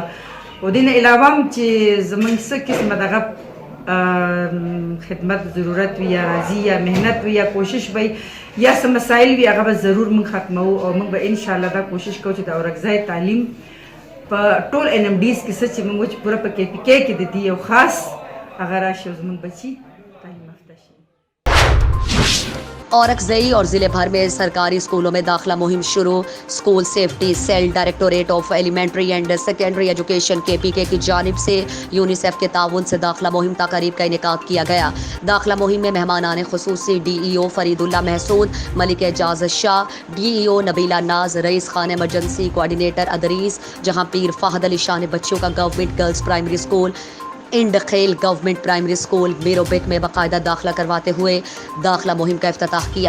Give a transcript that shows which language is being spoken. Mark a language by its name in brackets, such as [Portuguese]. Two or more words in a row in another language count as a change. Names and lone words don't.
[Pashto] او دې نه علاوه هم چې زموږ څه قسمه دغه خدمت ضرورت وي یا راځي یا محنت وي یا کوشش وي یا څه مسایل وي هغه به ضرور موږ ختموو او موږ به انشاءالله دا کوشش کوو چې د اورکزۍ تعلیم په ټول NMDs کې څه چې موږ چې پوره په KPK کې د دي یو خاص هغه راشي او زموږ بچي تعلیم یافته شي. [Urdu] اورکزئی اور ضلعے بھر میں سرکاری سکولوں میں داخلہ مہم شروع. سکول سیفٹی سیل ڈائریکٹوریٹ آف ایلیمنٹری اینڈ سیکنڈری ایجوکیشن KPK کی جانب سے یونیسف کے تعاون سے داخلہ مہم تقریب کا انعقاد کیا گیا. داخلہ مہم میں مہمانان خصوصی DEO فرید اللہ محسود، ملک اعجاز شاہ، DEO نبیلہ ناز، رئیس خان [English] emergency coordinator [Urdu] ادریس، جہاں پیر فہد علی شاہ نے بچوں کا گورنمنٹ گرلز پرائمری سکول، انڈخیل گورنمنٹ پرائمری سکول میروبک میں باقاعدہ داخلہ کرواتے ہوئے داخلہ مہم کا افتتاح کیا.